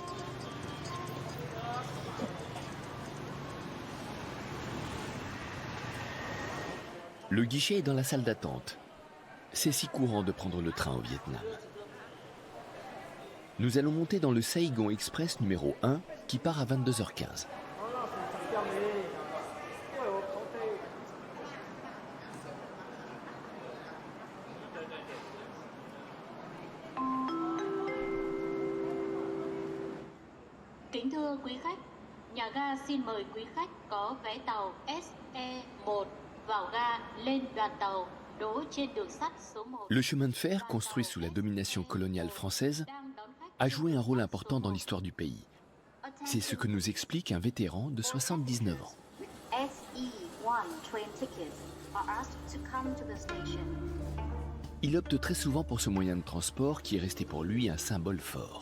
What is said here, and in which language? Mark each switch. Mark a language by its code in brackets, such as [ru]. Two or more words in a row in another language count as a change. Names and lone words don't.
[fr] Le guichet est dans la salle d'attente. C'est si courant de prendre le train au Vietnam. Nous allons monter dans le Saigon Express numéro 1 qui part à 22h15. [vi] Kính thưa quý khách, nhà ga xin mời quý khách có vé tàu SE1 vào ga lên đoàn tàu đỗ trên đường sắt số 1. [fr] Le chemin de fer, construit sous la domination coloniale française, a joué un rôle important dans l'histoire du pays. C'est ce que nous explique un vétéran de 79 ans. Il opte très souvent pour ce moyen de transport qui est resté pour lui un symbole fort.